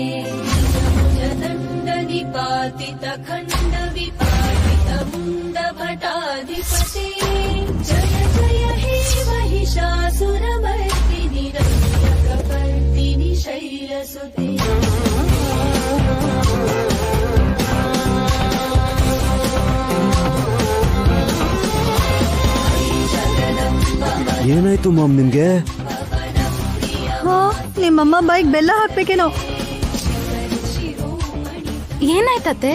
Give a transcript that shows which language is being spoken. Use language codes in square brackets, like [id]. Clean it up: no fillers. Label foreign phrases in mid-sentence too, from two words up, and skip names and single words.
[sa] दण्ड निपातित खण्ड विपातित मुण्ड भटाधिपते जय जय हे महिषासुरमर्दिनि रम्यकपर्दिनि शैलसुते [kn] ಏನಾಯ್ತು ಮಾಮ್ ನಿಮ್ಗೆ? ನಿಮ್ಮಮ್ಮ ಬೈಕ್ ಬೆಲ್ಲ ಹಾಕ್ಬೇಕೇನೋ. ಏನಾಯ್ತತ್ತೆ?